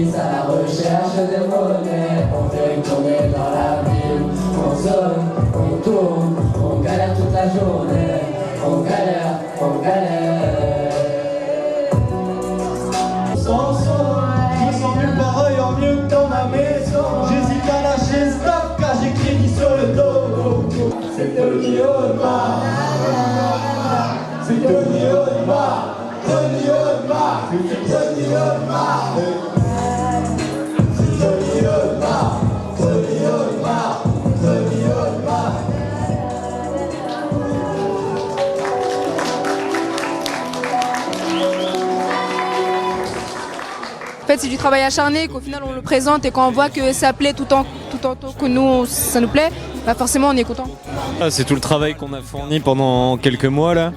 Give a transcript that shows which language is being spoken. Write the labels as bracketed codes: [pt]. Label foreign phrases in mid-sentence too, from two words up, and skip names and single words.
[fr] On tourne, on galère toute la journée. On galère, on galère. Je me sens nulle part ailleurs mieux que dans ma maison. J'hésite à lâcher ce stuff car j'écris sur le dos. C'est Tony Olma. C'est Tony Olma. Tony Olma. C'est Tony Olma. C'est Tony Olma. Tony Olma. Tony Olma. En fait, c'est du travail acharné qu'au final on le présente, et quand on voit que ça plaît tout en que nous ça nous plaît, bah forcément on est content. C'est tout le travail qu'on a fourni pendant quelques mois là.